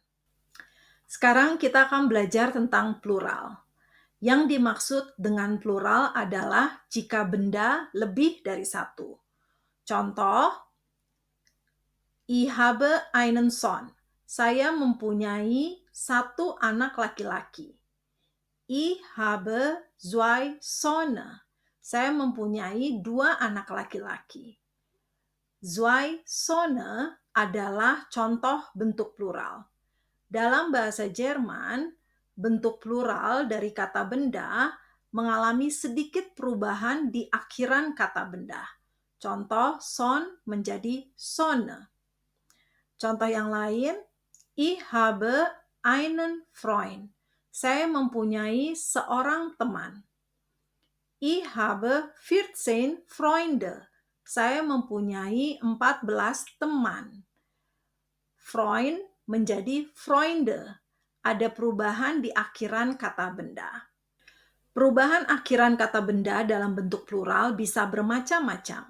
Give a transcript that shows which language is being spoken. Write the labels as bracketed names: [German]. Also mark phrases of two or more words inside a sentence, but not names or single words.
[Indonesian] Sekarang kita akan belajar tentang plural. Yang dimaksud dengan plural adalah jika benda lebih dari satu. Contoh, [German] Ich habe einen Sohn. [Indonesian] Saya mempunyai satu anak laki-laki. [German] Ich habe zwei Söhne. [Indonesian] Saya mempunyai 2 anak laki-laki. [German] Zwei Söhne [Indonesian] adalah contoh bentuk plural. Dalam bahasa Jerman, bentuk plural dari kata benda mengalami sedikit perubahan di akhiran kata benda. Contoh, Sohn menjadi Sohne. Contoh yang lain, [German] ich habe einen Freund. [Indonesian] Saya mempunyai seorang teman. [German] Ich habe 14 Freunde. [Indonesian] Saya mempunyai 14 teman. Freund menjadi Freunde. Ada perubahan di akhiran kata benda. Perubahan akhiran kata benda dalam bentuk plural bisa bermacam-macam.